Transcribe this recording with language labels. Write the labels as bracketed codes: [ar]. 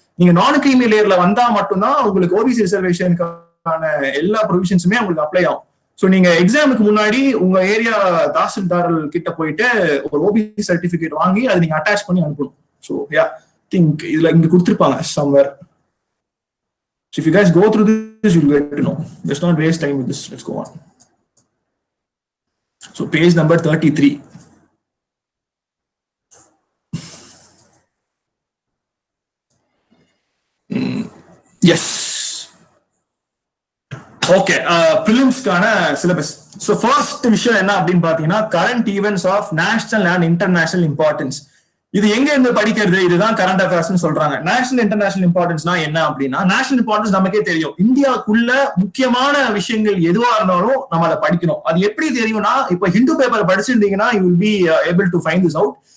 [ta] நீங்க நான் கிரீமி லேயர்ல வந்தா மட்டும்தான் உங்களுக்கு OBC ரிசர்வேஷனுக்கான எல்லா ப்ரொவிஷன்ஸுமே உங்களுக்கு அப்ளை ஆகும். ஸோ நீங்க எக்ஸாமுக்கு முன்னாடி உங்க ஏரியா தாசில்தார் கிட்ட போயிட்டு ஒரு OBC சர்டிபிகேட் வாங்கி அதை நீங்க அட்டாச் பண்ணி அனுப்பணும். ஸோ யா திங்க் இதுல இங்க கொடுத்துருப்பாங்க somewhere. [en] So if you guys go through this, you'll get to know. Let's not waste time with this. Let's go on. So page number 33. Yes. Okay. Prelims கான syllabus. So first [ta] விஷயம் என்ன அப்படின்னு பாத்தீங்கன்னா, [en] current events of national and international importance. [ta] இது எங்க இருந்து படிக்கிறது, இதுதான் கரண்ட் அஃபேர்ஸ் சொல்றாங்க. நேஷனல் இன்டர்நேஷனல் இம்பார்ட்டன்ஸ்னா என்ன அப்படின்னா, நேஷனல் இம்பார்ட்டன்ஸ் நமக்கே தெரியும், இந்தியாவுக்குள்ள முக்கியமான விஷயங்கள் எதுவா இருந்தாலும் நம்ம அதை படிக்கணும். அது எப்படி தெரியும்னா, இப்ப Hindu paper படிச்சிருந்தீங்கன்னா [en] You will be able to find this out.